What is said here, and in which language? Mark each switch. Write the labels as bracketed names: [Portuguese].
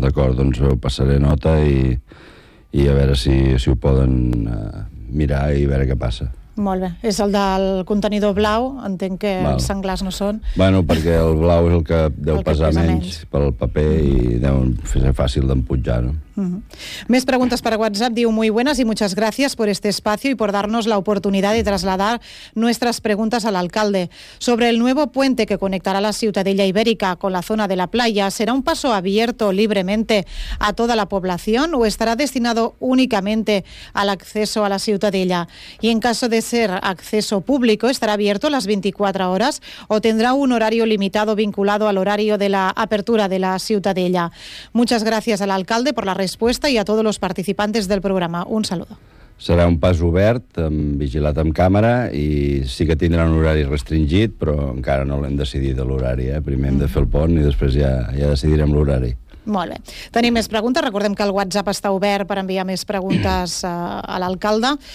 [Catalan] D'acord, doncs ho passaré nota i a veure si ho poden mirar i veure què passa. Molt bé. És el del contenidor blau. Entenc que els senglars no són. Bueno, perquè el blau és el que deu pesar menys pel paper i deu ser fàcil d'empujar, no? Més preguntes per WhatsApp. [Spanish] Diu, muy buenas y muchas gracias por este espacio y por darnos la oportunidad de trasladar nuestras preguntas al alcalde. Sobre el nuevo puente que conectará la Ciutadella Ibérica con la zona de la playa, ¿será un paso abierto libremente a toda la población o estará destinado únicamente al acceso a la Ciutadella? Y en caso de ser acceso público, ¿estará abierto las 24 horas o tendrá un horario limitado vinculado al horario de la apertura de la Ciutadella? Muchas gracias al alcalde por la [Catalan] resposta i a tots els participants del programa. [Spanish] Un saludo. [Catalan] Serà un pas obert, vigilat amb càmera, i sí que tindrà un horari restringit, però encara no l'hem decidit l'horari. Primer hem de fer el pont i després ja decidirem l'horari. Molt bé. Tenim més preguntes. Recordem que el WhatsApp està obert per enviar més preguntes a l'alcalde.